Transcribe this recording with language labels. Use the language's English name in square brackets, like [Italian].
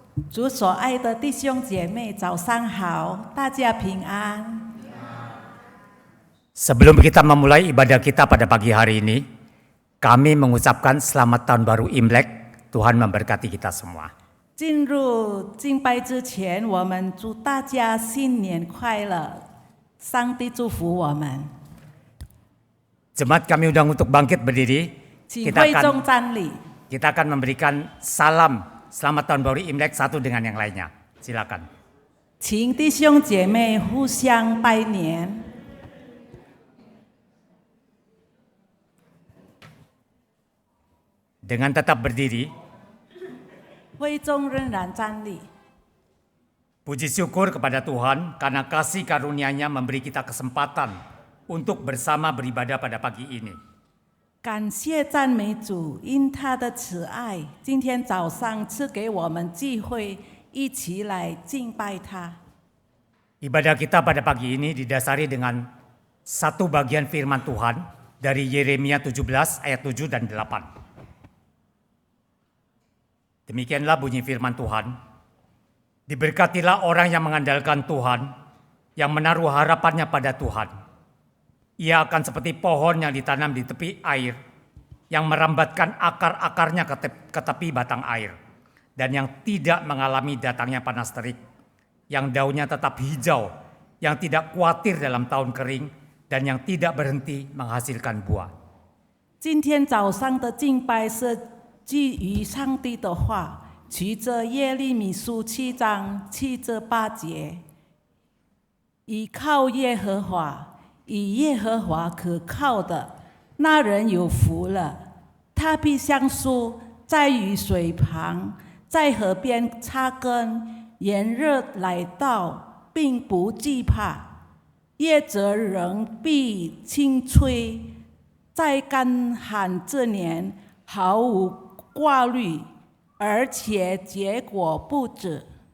[Chinese] 主所爱的弟兄姐妹，早上好，大家平安。 [Indonesian] Sebelum kita memulai ibadah kita pada pagi hari ini, kami mengucapkan selamat tahun baru Imlek. Tuhan memberkati kita semua. [Chinese] 进入敬拜之前，我们祝大家新年快乐，上帝祝福我们。 [Indonesian] Jemaat kami undang untuk bangkit berdiri. [Chinese] 请会众站立。 [Indonesian] Kita akan memberikan salam selamat tahun baru Imlek satu dengan yang lainnya. Silakan. [Chinese] 请弟兄姐妹互相拜年。 [Indonesian] Dengan tetap berdiri, [Chinese] 会众仍然站立。 [Indonesian] puji syukur kepada Tuhan karena kasih karunia-Nya memberi kita kesempatan untuk bersama beribadah pada pagi ini. [Chinese] 感谢赞美主，因他的慈爱，今天早上赐给我们机会，一起来敬拜他。 [Indonesian] Ibadah kita pada pagi ini didasari dengan satu bagian firman Tuhan dari Yeremia 17 ayat 7 dan 8. Demikianlah bunyi firman Tuhan. Diberkatilah orang yang mengandalkan Tuhan, yang menaruh harapannya pada Tuhan. Ia akan seperti pohon yang ditanam di tepi air, yang merambatkan akar-akarnya ke tepi batang air, dan yang tidak mengalami datangnya panas terik, yang daunnya tetap hijau, yang tidak khawatir dalam tahun kering, dan yang tidak berhenti menghasilkan buah. [Chinese] 今天早上的敬拜是基于上帝的话，取着耶利米书7章7至8节，倚靠耶和华。以耶和华可靠的那人有福了，他必像树在雨水旁，在河边插根，炎热来到，并不惧怕；叶子仍必轻吹，在干旱之年毫无挂虑，而且结果不止。